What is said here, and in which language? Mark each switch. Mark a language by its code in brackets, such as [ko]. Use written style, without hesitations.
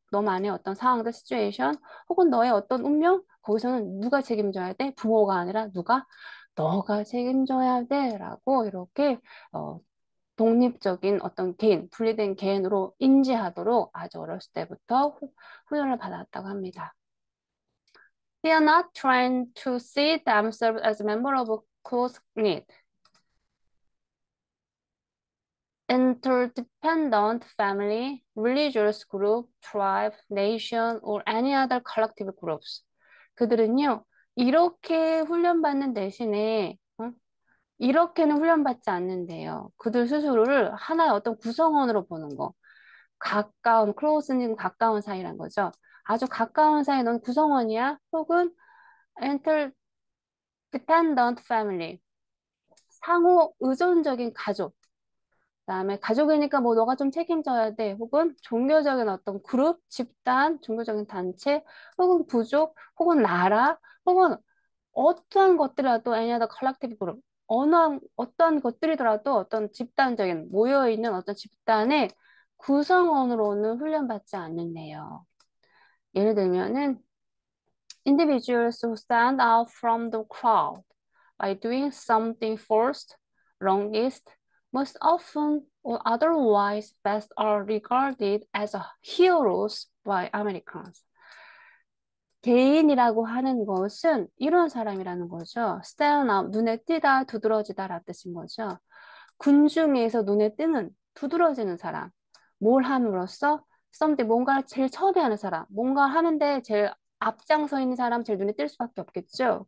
[ko] 너만의 어떤 상황들, 시츄에이션, 혹은 너의 어떤 운명? 거기서는 누가 책임져야 돼? 부모가 아니라 누가? 너가 책임져야 돼. 라고 이렇게 어, 독립적인 어떤 개인, 분리된 개인으로 인지하도록 아주 어렸을 때부터 훈련을 받았다고 합니다. [en] They are not trying to see themselves as a member of a close-knit, interdependent family, religious group, tribe, nation, or any other collective groups. [ko] 그들은요, 이렇게 훈련받는 대신에 이렇게는 훈련받지 않는데요. 그들 스스로를 하나의 어떤 구성원으로 보는 거. 가까운, close는 가까운 사이란 거죠. 아주 가까운 사이 넌 구성원이야? 혹은 [en] interdependent family, [ko] 상호 의존적인 가족. 그다음에 가족이니까 뭐 너가 좀 책임져야 돼. 혹은 종교적인 어떤 그룹, 집단, 종교적인 단체, 혹은 부족, 혹은 나라, 혹은 어떠한 것들이라도 [en] any other collective group, [ko] 어떤 것들이더라도 어떤 집단적인 모여있는 어떤 집단의 구성원으로는 훈련받지 않는데요. 예를 들면은 [en] individuals who stand out from the crowd by doing something first, longest, most often or otherwise best are regarded as heroes by Americans. [ko] 개인이라고 하는 것은 이런 사람이라는 거죠. stand out, 눈에 띄다, 두드러지다라는 뜻인 거죠. 군 중에서 눈에 띄는, 두드러지는 사람. 뭘 함으로써 something, 뭔가를 제일 처음에 하는 사람. 뭔가 하는데 제일 앞장서 있는 사람, 제일 눈에 띌 수밖에 없겠죠.